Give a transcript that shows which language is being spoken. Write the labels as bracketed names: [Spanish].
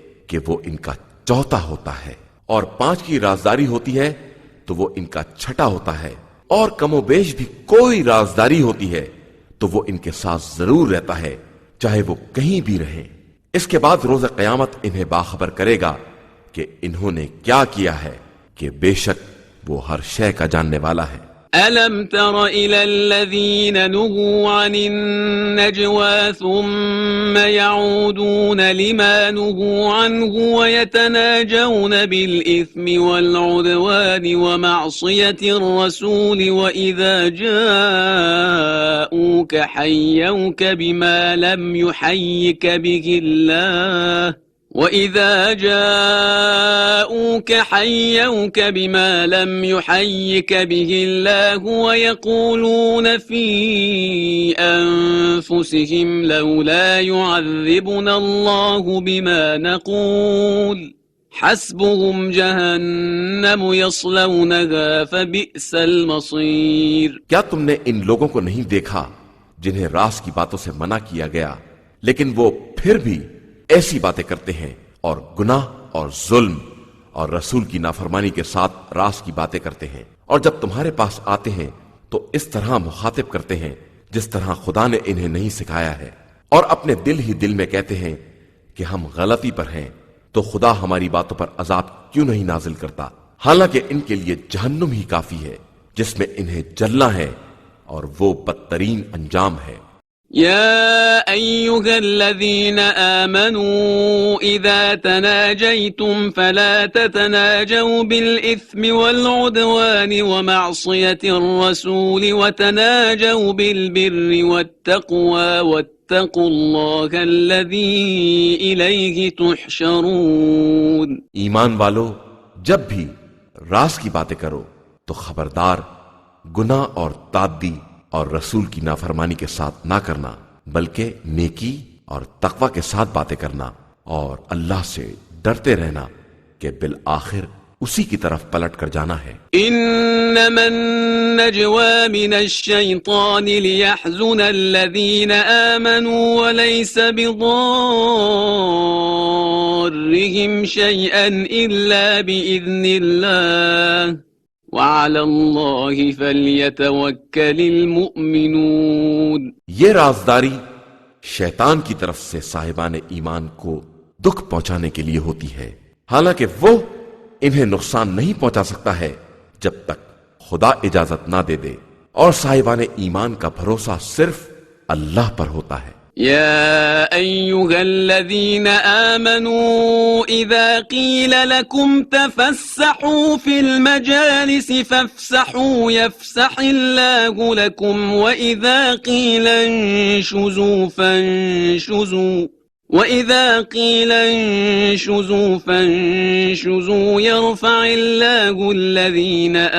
[Urdu] کہ وہ ان کا چوتھا ہوتا ہے، اور 5 کی رازداری ہوتی ہے تو وہ ان کا چھٹا ہوتا ہے، اور کم و بیش بھی کوئی رازداری ہوتی ہے تو وہ ان کے ساتھ ضرور رہتا ہے، چاہے وہ کہیں بھی رہیں۔ اس کے بعد روز قیامت انہیں باخبر کرے گا کہ انہوں نے کیا کیا ہے، کہ بے شک وہ ہر شے کا جاننے والا ہے۔ [Arabic] ألم تر إلى الذين نهوا عن النجوى ثم يعودون لما نهوا عنه ويتناجون بالإثم والعدوان ومعصية الرسول وإذا جاءوك حيوك بما لم يحيك به الله وَإِذَا جَاءُوكَ حَيَّوْكَ بِمَا لَمْ يُحَيِّكَ بِهِ اللَّهُ وَيَقُولُونَ فِي أَنفُسِهِمْ لَوْلَا يُعَذِّبُنَا اللَّهُ بِمَا نَقُولُ حَسْبُهُمْ جَهَنَّمُ يَصْلَوْنَهَا فَبِئْسَ الْمَصِيرُ۔ [Urdu] کیا تم نے ان لوگوں کو نہیں دیکھا جنہیں راز کی باتوں سے منع کیا گیا لیکن وہ پھر بھی ایسی باتیں کرتے ہیں، اور گناہ اور ظلم اور رسول کی نافرمانی کے ساتھ راز کی باتیں کرتے ہیں، اور جب تمہارے پاس آتے ہیں تو اس طرح مخاطب کرتے ہیں جس طرح خدا نے انہیں نہیں سکھایا ہے، اور اپنے دل ہی دل میں کہتے ہیں کہ ہم غلطی پر ہیں تو خدا ہماری باتوں پر عذاب کیوں نہیں نازل کرتا، حالانکہ ان کے لیے جہنم ہی کافی ہے جس میں انہیں جلنا ہے، اور وہ بدترین انجام ہے۔ [Arabic] يا أيها الذين آمنوا إذا تناجيتم فلا تتناجوا بالإثم والعدوان ومعصية الرسول وتناجوا بالبر والتقوى واتقوا الله الذي إليه تحشرون۔ [Urdu] ایمان والو، جب بھی راز کی باتیں کرو تو خبردار گناہ اور تعدی اور رسول کی نافرمانی کے ساتھ نہ کرنا، بلکہ نیکی اور تقوی کے ساتھ باتیں کرنا، اور اللہ سے ڈرتے رہنا کہ بالآخر اسی کی طرف پلٹ کر جانا ہے۔ [Arabic] انما النجوى من الشيطان ليحزن الذين آمنوا وليس بضارهم شيئا إلا بإذن الله وعلى الله فليتوكل المؤمنون۔ [Urdu] یہ رازداری شیطان کی طرف سے صاحبان ایمان کو دکھ پہنچانے کے لیے ہوتی ہے، حالانکہ وہ انہیں نقصان نہیں پہنچا سکتا ہے جب تک خدا اجازت نہ دے دے، اور صاحبان ایمان کا بھروسہ صرف اللہ پر ہوتا ہے۔ [Arabic] يا أيها الذين آمنوا إذا قيل لكم تفسحوا في المجالس فافسحوا يفسح الله لكم وإذا قيل انشزوا فانشزوا يرفع الله الذين